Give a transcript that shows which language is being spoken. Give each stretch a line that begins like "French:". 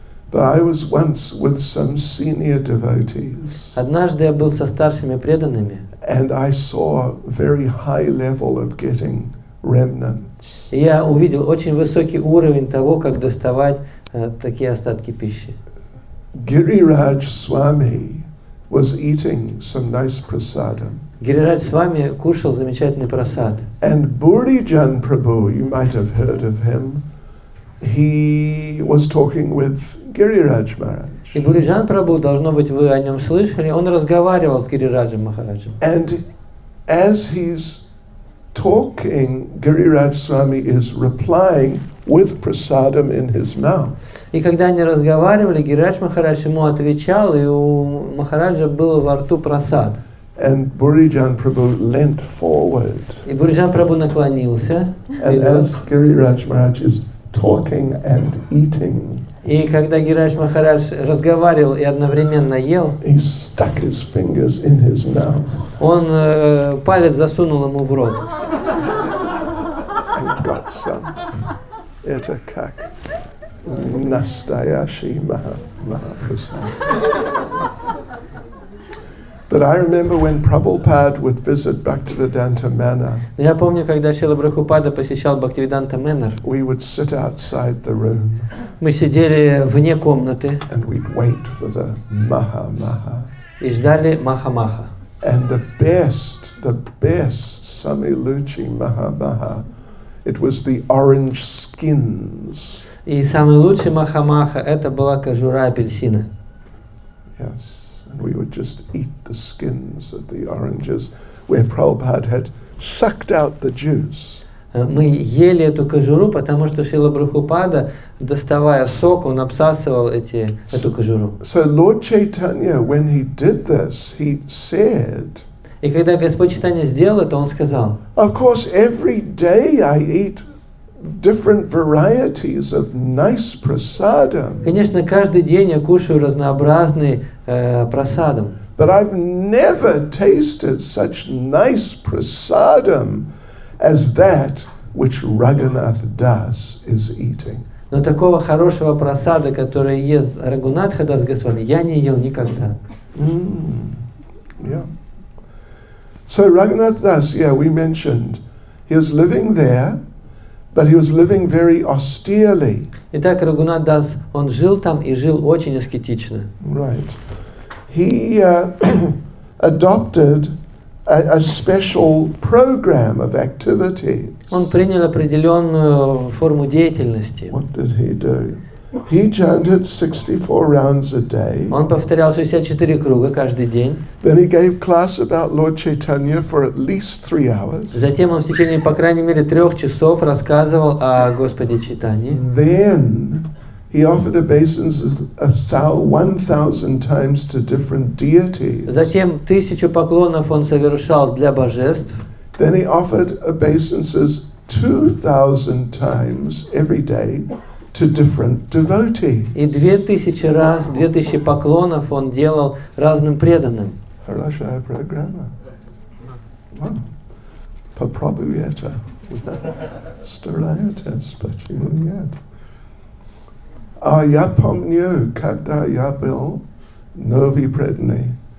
English: But I was once with some senior devotees.
Russian: Однажды я был со старшими преданными.
English: And I saw a very high level of getting remnants.
Russian: И я увидел очень высокий уровень того, как доставать такие остатки пищи.
English: Giriraj Swami was eating some nice prasadam.
Russian: Гирирадж Свами кушал замечательный прасад.
English: And Burijan Prabhu, you might have heard of him, he was talking with Giriraj Maharaj.
Russian: И Буриджан Прабху, должно быть, вы о нем слышали, он разговаривал с Гирираджем Махараджем.
English: And as he's talking, Giriraj Swami is replying with prasadam in his mouth.
Russian: И когда они разговаривали, Гирирадж Махарадж ему отвечал, и у Махараджа был во рту прасад.
English: And Burijan Prabhu leant forward.
Russian: И Буриджан Прабху наклонился.
English: And as Giriraj Maharaj is talking and eating,
Russian: И когда Гирирадж Махарадж разговаривал и одновременно ел,
English: he stuck his fingers in his mouth.
Russian: он палец засунул ему в рот.
English: And got some.
Russian: Это как настоящий Mahaprasad.
English: But I remember when Prabhupada would visit Bhaktivedanta Manor,
Russian: Я помню, когда Шрила Прабхупада посещал Бхактивиданта Менар,
English: we would sit outside the room
Russian: мы сидели вне комнаты
English: and we'd wait for the Maha.
Russian: и ждали Маха-Маха.
English: And the best Samiluchi Maha, it was the orange skins.
Russian: И самый лучший Маха-Маха это была кожура апельсина.
English: Yes. And we would just eat the skins of the oranges where Prabhupada had sucked out the juice.
Russian: Мы ели эту кожуру, потому что Шрила Прабхупада, доставая сок, он обсасывал эту кожуру.
English: So Lord Chaitanya, when he did this, he said,
Russian: И когда Господь Чайтанья сделал это, он сказал:
English: of course, every day I eat different varieties of nice prasadam.
Russian: Конечно, каждый день я кушаю разнообразный прасадам.
English: But I've never tasted such nice prasadam as that which Raghunath Das is eating.
Russian: Но такого хорошего прасада, который ест Рагунатха Дас Госвами, я не ел никогда.
English: Yeah. So Raghunath Das, we mentioned, he was living there, but he was living very austerely.
Russian: Итак, Рагунат Дас, он жил там и жил очень аскетично.
English: Right. He adopted a special program of activity.
Russian: Он принял определенную форму деятельности.
English: What did he do? He chanted 64 rounds a day.
Russian: Он повторял 64 круга каждый день.
English: Then he gave class about Lord Chaitanya for at least 3 hours.
Russian: Затем он в течение, по крайней мере, 3 часов рассказывал о Господе Чайтанье.
English: Then he offered obeisances 1,000 times to different deities.
Russian: Затем 1000 поклонов он совершал для божеств.
English: Then he offered obeisances 2,000 times every day to different devotees.
Russian: И 2000 раз, 2000 поклонов он делал разным преданным. Хорошая программа. Попробуйте. Старайтесь, почему нет? Я помню, когда я был новый преданный.